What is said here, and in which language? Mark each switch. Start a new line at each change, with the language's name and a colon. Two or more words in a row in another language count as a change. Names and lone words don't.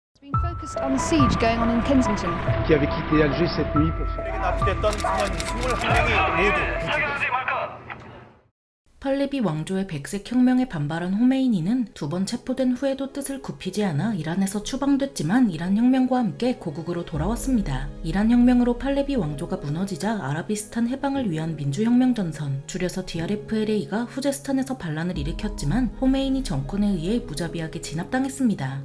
English: Been focused on the siege going on in Kensington.
French: qui avait quitté Alger cette nuit pour se...
Korean: 에게 납치됐던 승무원 21명이 모두 팔레비 왕조의 백색 혁명에 반발한 호메이니는 두 번 체포된 후에도 뜻을 굽히지 않아 이란에서 추방됐지만 이란 혁명과 함께 고국으로 돌아왔습니다. 이란 혁명으로 팔레비 왕조가 무너지자 아라비스탄 해방을 위한 민주혁명전선, 줄여서 DRFLA가 후제스탄에서 반란을 일으켰지만 호메이니 정권에 의해 무자비하게 진압당했습니다.